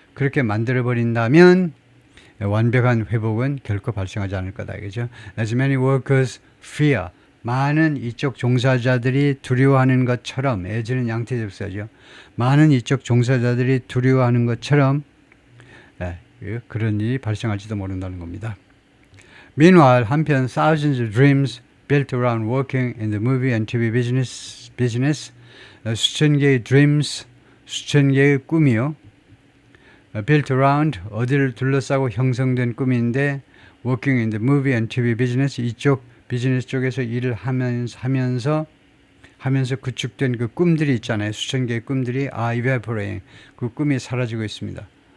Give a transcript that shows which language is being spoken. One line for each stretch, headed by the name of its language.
Korean: 그렇게 만들어버린다면 완벽한 회복은 결코 발생하지 않을 거다. 그죠?
English: As many workers fear.
Korean: 많은 이쪽 종사자들이 두려워하는 것처럼, as는 양태접사죠. 많은 이쪽 종사자들이 두려워하는 것처럼 그런 일이 발생할지도 모른다는 겁니다.
English: Meanwhile,
Korean: 한편
English: thousands of dreams built around working in the movie and TV business
Korean: 수천 개의 dreams, 수천 개의 꿈이요. built around, 어디를 둘러싸고 형성된 꿈인데
English: working in the movie and TV business,
Korean: 이쪽 비즈니스 쪽에서 일을 하면서 구축된 그 꿈들이 있잖아요. 수천 개의 꿈들이
English: evaporating,
Korean: 그 꿈이 사라지고 있습니다.